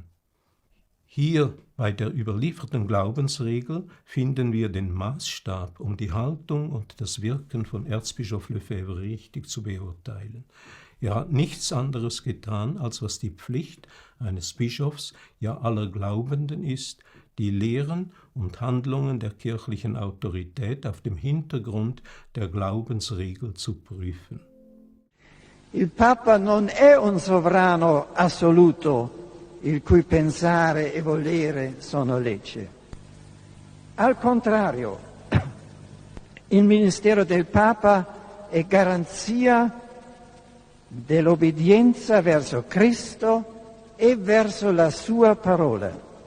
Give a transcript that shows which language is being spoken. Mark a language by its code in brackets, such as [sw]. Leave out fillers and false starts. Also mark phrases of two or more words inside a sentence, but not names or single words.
[de] Hier bei der überlieferten Glaubensregel finden wir den Maßstab, um die Haltung und das Wirken von Erzbischof Lefebvre richtig zu beurteilen. Er hat nichts anderes getan, als was die Pflicht eines Bischofs, ja aller Glaubenden ist, die Lehren und Handlungen der kirchlichen Autorität auf dem Hintergrund der Glaubensregel zu prüfen. [it] Il Papa non è un sovrano assoluto, il cui pensare e volere sono legge. Al contrario, il ministero del Papa è garanzia dell'obbedienza verso Cristo e verso la sua parola.